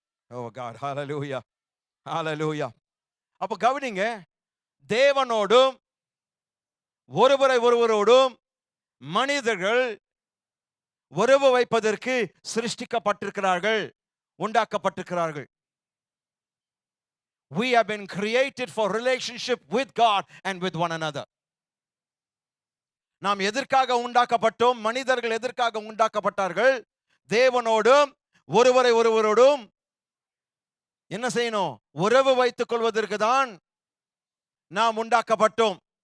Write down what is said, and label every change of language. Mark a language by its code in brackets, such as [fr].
[en] Oh God, hallelujah, hallelujah. [ta] அப்ப கவனிங்க, தேவனோடும் ஒருவரோடும் மனிதர்கள் உறவு வைப்பதற்கு சிருஷ்டிக்கப்பட்டிருக்கிறார்கள், உண்டாக்கப்பட்டிருக்கிறார்கள். [en] We have been created for relationship with God and with one another. [ta] நாம் எதற்காக உண்டாக்கப்பட்டோம்? மனிதர்கள் எதற்காக உண்டாக்கப்பட்டார்கள்? தேவனோடும் ஒருவரோடும் என்ன செய்யணும்? உறவு வைத்துக் கொள்வதற்கு தான் நாம் உண்டாக்கப்பட்டோம்.